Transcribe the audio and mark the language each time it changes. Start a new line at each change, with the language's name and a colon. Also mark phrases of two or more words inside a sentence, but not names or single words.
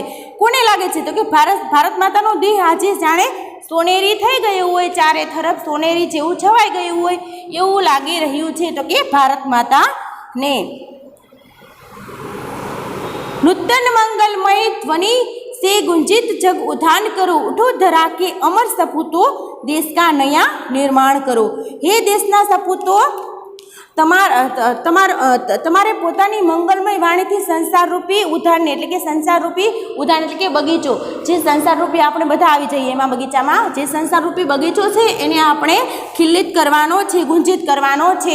Gujarati: કોને લાગે છે? તો કે ભારત માતાનો દેહ આજે જાણે સોનેરી થઈ ગયું હોય, ચારે તરફ સોનેરી જેવું છવાઈ ગયું હોય એવું લાગી રહ્યું છે. તો કે ભારત માતાને.
Hindi: नूतन मंगलमय ध्वनि से गुंजित जग उद्धान करो, उठो धरा के अमर सपूतो देश का नया निर्माण करो.
Gujarati: હે દેશના સપૂતો, તમારે પોતાની મંગલમય વાણીથી સંસારરૂપી ઉદ્ધારને એટલે કે સંસારરૂપી ઉદ્યાન એટલે કે બગીચો, જે સંસારરૂપી આપણે બધા આવી જઈએ એમાં બગીચામાં જે સંસારરૂપી બગીચો છે એને આપણે ખિલ્લિત કરવાનો છે, ગુંજિત કરવાનો છે.